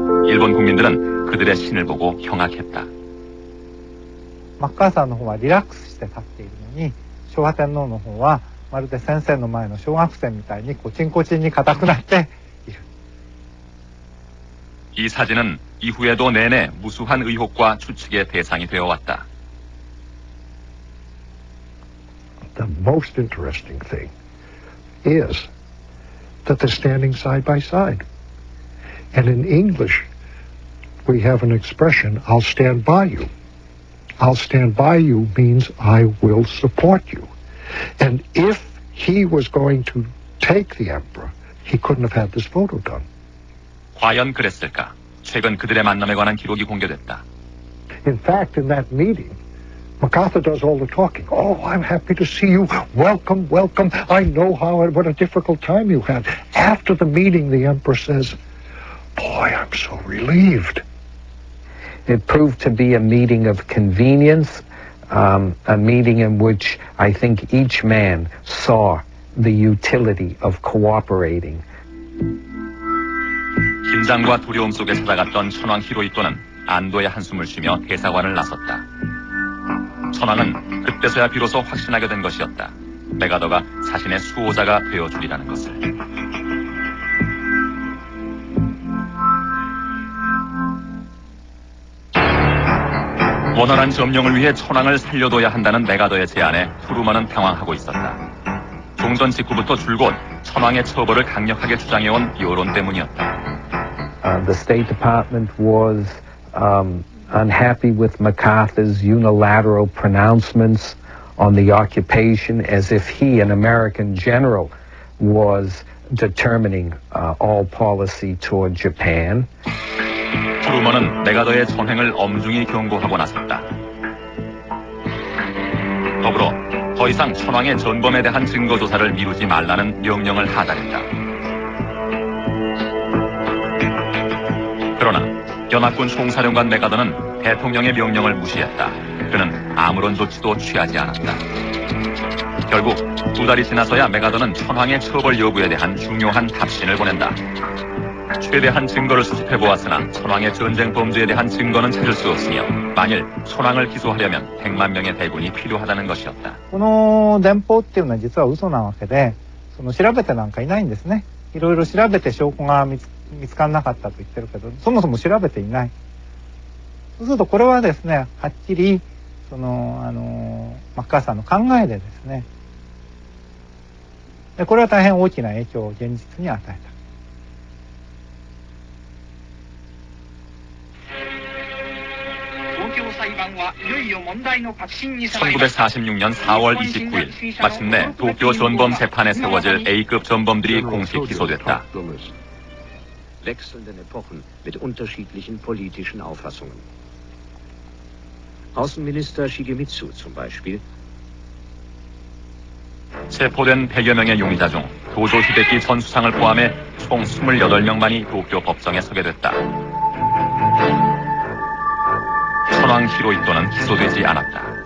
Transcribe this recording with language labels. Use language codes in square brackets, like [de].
[ko] 일본 국민들은 그들의 신을 보고 경악했다. [ja] マッカーサーの方はリラックスして立っているのに、昭和天皇の方はまるで先生の前の小学生みたいにコチンコチンに硬くなっている。 [ko] 이 사진은 이후에도 내내 무수한 의혹과 추측의 대상이 되어왔다. [en] The most interesting thing is that they're standing side by side. And in English, we have an expression, I'll stand by you. I'll stand by you means I will support you. And if he was going to take the emperor, he couldn't have had this photo done. [ko] 과연 그랬을까? 최근 그들의 만남에 관한 기록이 공개됐다. [en] In fact, in that meeting, MacArthur does all the talking. Oh, I'm happy to see you. Welcome, welcome. I know what a difficult time you had. After the meeting, the emperor says, boy, I'm so relieved. It proved to be a meeting of convenience, a meeting in which I think each man saw the utility of cooperating. [ko] 긴장과 두려움 속에 찾아갔던 천황 히로히토는 안도의 한숨을 쉬며 대사관을 나섰다. 천황은 그때서야 비로소 확신하게 된 것이었다. 메가더가 자신의 수호자가 되어주리라는 것을. 원활한 점령을 위해 천황을 살려둬야 한다는 메가더의 제안에 트루먼은 당황하고 있었다. 종전 직후부터 줄곧 천황의 처벌을 강력하게 주장해온 여론 때문이었다. [en] The State Department was unhappy with MacArthur's unilateral pronouncements on the occupation, as if he, an American general, was determining all policy toward Japan. [ko] 트루먼은 메가더의 전횡을 엄중히 경고하고 나섰다. 더불어 더 이상 천황의 전범에 대한 증거 조사를 미루지 말라는 명령을 하달했다. 그러나 연합군 총사령관 메가더는 대통령의 명령을 무시했다. 그는 아무런 조치도 취하지 않았다. 결국 2달이 지나서야 메가더는 천황의 처벌 여부에 대한 중요한 답신을 보낸다. 최대한 증거를 수집해보았으나 천황의 전쟁 범죄에 대한 증거는 찾을 수 없으며 만일 천황을 기소하려면 100만 명의 대군이 필요하다는 것이었다. [ja] この電報っていうのは実は嘘なわけで、調べてなんかいないんですね。いろいろ調べて証拠が見つからなかったと言ってるけど、そもそも調べていない。そうするとこれはですね、はっきりマッカーサーの考えでですね、でこれは大変大きな影響を現実に与えた。 [ko] 1946년 4월 29일 마침내 도쿄 전범 재판에 세워질 A급 전범들이 공식 기소됐다. [de] Wechselnden Epochen mit unterschiedlichen politischen Auffassungen. Außenminister Shigemitsu zum Beispiel. [ko] 체포된 100여 명의 용의자 중 도조 히데키 전 수상을 포함해 총 28명만이 도쿄 법정에 서게 됐다. 천황 히로히토는 기소되지 않았다.